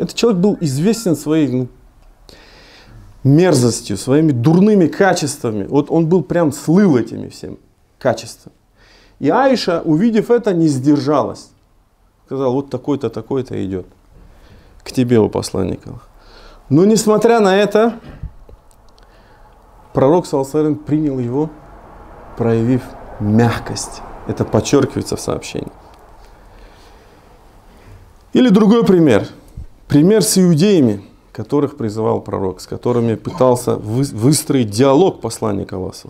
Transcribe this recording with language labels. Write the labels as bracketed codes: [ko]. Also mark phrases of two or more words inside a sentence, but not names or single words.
[ru] Этот человек был известен своей мерзостью, своими дурными качествами. Вот он был прям слыл этими всеми качествами. И Аиша, увидев это, не сдержалась. Сказала: вот такой-то, такой-то идет к тебе, о посланник Аллаха. Но несмотря на это, пророк [ar] صلى الله عليه وسلم [ru] принял его, проявив мягкость. Это подчеркивается в сообщении. Или другой пример. Пример с иудеями, которых призывал пророк, с которыми пытался выстроить диалог посланника Аллаха.